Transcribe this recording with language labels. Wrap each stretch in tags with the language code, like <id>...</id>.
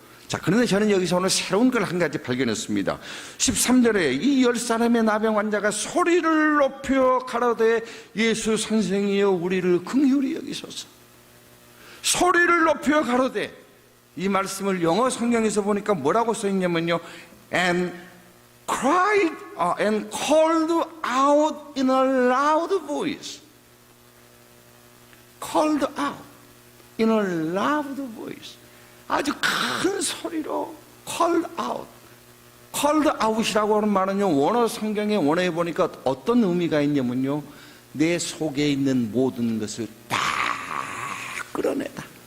<ko>자, 그런데 저는 여기서 오늘 새로운 걸 한 가지 발견했습니다. 13절에 이 10사람의 나병 환자가 소리를 높여 가로되 예수 선생이여 우리를 긍휼히 여기소서. 소리를 높여 가로되, 이 말씀을 영어 성경에서 보니까 뭐라고 써있냐면요,</ko> <en>and cried and called out in a loud voice. called out in a loud voice.</en> <ko>아주 큰 소리로 called out. called out이라고 하는 말은요, 원어 성경에 원어에 보니까 어떤 의미가 있냐면요, 내 속에 있는 모든 것을 다 끌어내다.</ko>